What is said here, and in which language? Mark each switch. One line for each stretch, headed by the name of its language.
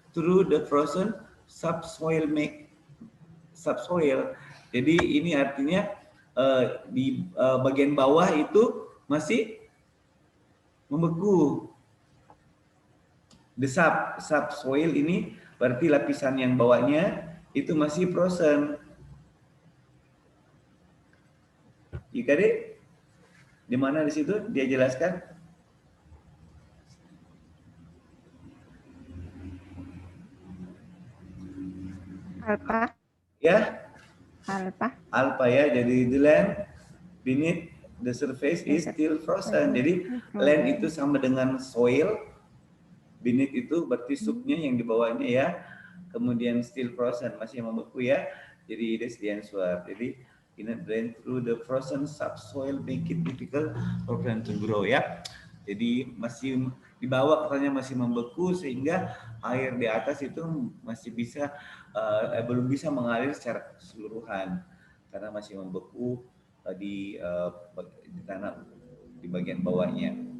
English: Through the frozen subsoil, make subsoil.
Indonesian: Jadi ini artinya di bagian bawah itu masih membeku.
English: The subsoil
Indonesian: ini berarti lapisan yang bawahnya itu masih frozen. Jika di mana di situ dia jelaskan?
English: Alpha. Ya. Alpha ya, jadi the land beneath the surface is still frozen.
Indonesian: Jadi land itu sama dengan soil, Beneath itu berarti subnya yang di bawahnya ya. Kemudian
English: still frozen,
Indonesian: masih membeku ya. Jadi
English: that's the answer. Jadi peanut drain through the frozen subsoil make it difficult for plant to grow ya.
Indonesian: Jadi masih di bawah katanya masih membeku sehingga air di atas itu masih bisa belum bisa mengalir secara keseluruhan karena masih membeku di tanah di bagian bawahnya.